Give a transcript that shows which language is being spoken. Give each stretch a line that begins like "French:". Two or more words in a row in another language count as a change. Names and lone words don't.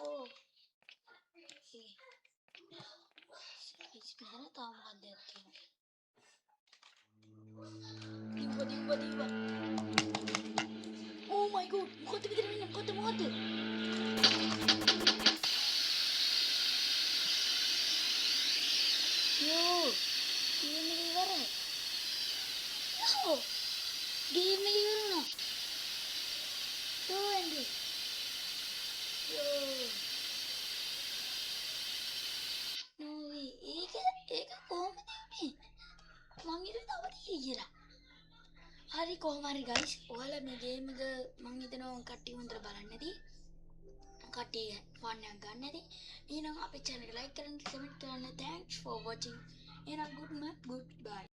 Sinhala: ඉස්මෙහෙන තාම හදයක් තියෙනවා දිව්වා
English: oh my god
Sinhala: මොකද විතර වෙන්නේ මොකද Yo, game ඉවරයි. Yo, game ඉවරුණා.
English: Yo, Andy. Yo. No way.
Sinhala: ඒක කොහොමද මේ? මං හිතුවේ තව තියෙයි කියලා. හරි කොහොම හරි guys, ඔයාලා මේ game එක මං හිතනවා කට්ටිය හොඳට බලන්න ඇති. කට්ටිය fun එකක් ගන්න ඇති. එහෙනම් අපේ channel එක like කරන්න, comment කරන්න.
English: Thanks for watching. And a good bye.